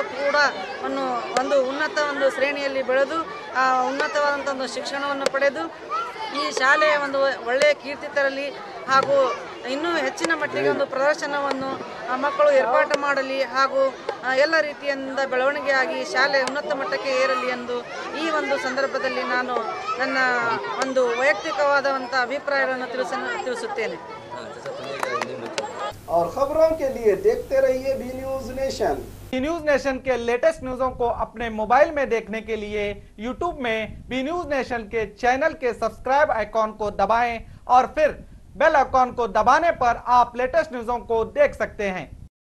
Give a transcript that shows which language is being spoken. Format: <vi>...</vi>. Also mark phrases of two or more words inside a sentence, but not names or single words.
<kn>ಕೂಡ ಒಂದು ಉನ್ನತ ಶ್ರೇಣಿಯಲ್ಲಿ ಬೆಳೆದು ಆ ಉನ್ನತವಾದಂಥ ಒಂದು ಶಿಕ್ಷಣವನ್ನು ಪಡೆದು ಈ ಶಾಲೆಯ ಒಂದು ಒಳ್ಳೆಯ ಕೀರ್ತಿ ತರಲಿ ಹಾಗೂ ಇನ್ನೂ ಹೆಚ್ಚಿನ ಮಟ್ಟಿಗೆ ಒಂದು ಪ್ರದರ್ಶನವನ್ನು ಮಕ್ಕಳು ಏರ್ಪಾಟು ಮಾಡಲಿ ಹಾಗೂ ಎಲ್ಲ ರೀತಿಯಿಂದ ಬೆಳವಣಿಗೆಯಾಗಿ ಶಾಲೆ ಉನ್ನತ ಮಟ್ಟಕ್ಕೆ ಏರಲಿ ಎಂದು ಈ ಒಂದು ಸಂದರ್ಭದಲ್ಲಿ ನಾನು ನನ್ನ ಒಂದು ವೈಯಕ್ತಿಕವಾದಂಥ ಅಭಿಪ್ರಾಯಗಳನ್ನು ತಿಳಿಸುತ್ತೇನೆ।</kn> <hi>और खबरों के लिए देखते रहिए बी न्यूज नेशन। बी न्यूज नेशन के</hi> <en>latest news</en> <hi>को अपने मोबाइल में देखने के लिए यूट्यूब में बी न्यूज नेशन के चैनल के</hi> <en>subscribe icon</en> <hi>को दबाएं और फिर</hi> <en>bell icon</en> <hi>को दबाने पर आप</hi> <en>latest news</en> <hi>को देख सकते हैं।</hi>